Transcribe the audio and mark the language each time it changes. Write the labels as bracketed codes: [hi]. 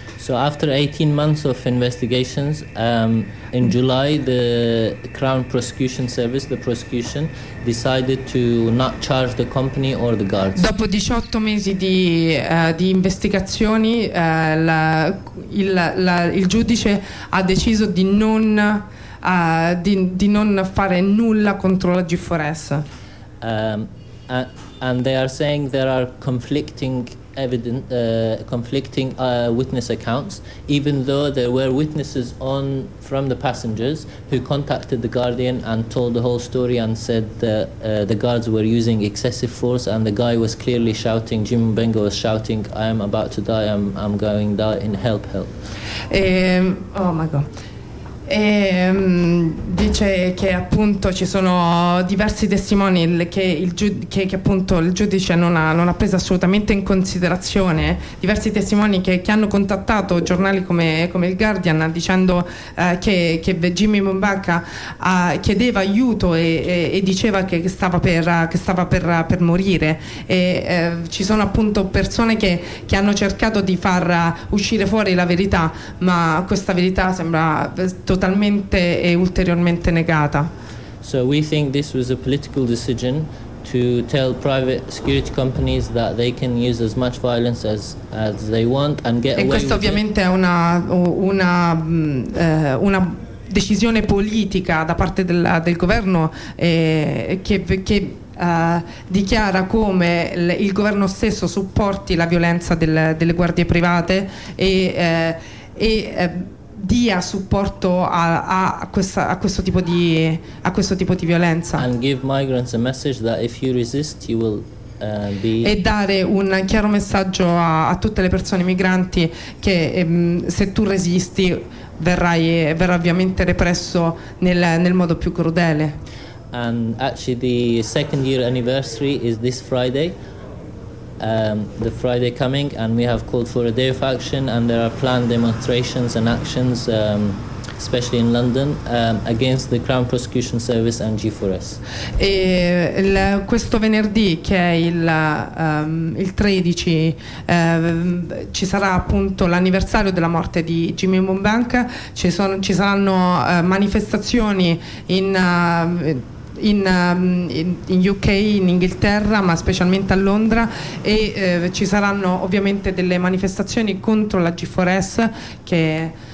[en] So after 18 months of investigations, in July the Crown Prosecution Service, the prosecution, decided to not charge the company or the guards. [it] Dopo 18 mesi di investigazioni, il giudice ha deciso di non fare nulla contro la G4S. [en] And they are saying there are conflicting witness accounts, even though there were witnesses from the passengers who contacted the guardian and told the whole story and said that the guards were using excessive force and the guy was clearly shouting, Jim Mubenga was shouting, I am about to die, I'm going to die, in help, help. Oh my God. [it] Dice che appunto ci sono diversi testimoni che appunto il giudice non ha preso assolutamente in considerazione, diversi testimoni che hanno contattato giornali come il Guardian dicendo che Jimmy Mubenga chiedeva aiuto e diceva che stava per morire, e ci sono appunto persone che hanno cercato di far uscire fuori la verità, ma questa verità sembra totalmente e ulteriormente negata. [en] So we think this was a political decision to tell private security companies that they can use as much violence as they want and get away. [it] E questo ovviamente è una decisione politica da parte del governo dichiara come il governo stesso supporti la violenza delle guardie private e dia supporto a questo tipo di violenza. [en] And give migrants a message that if you resist you will be. [it] E dare un chiaro messaggio a tutte le persone migranti che se tu resisti verrà ovviamente represso nel modo più crudele. [en] And actually the second year anniversary is this Friday. The Friday coming, and we have called for a day of action, and there are planned demonstrations and actions, especially in London, against the Crown Prosecution Service and G4S. [it] E questo venerdì, che è il 13, ci sarà appunto l'anniversario della morte di Jimmy Mubank. Ci saranno manifestazioni in UK, in Inghilterra, ma specialmente a Londra, e ci saranno ovviamente delle manifestazioni contro la G4S che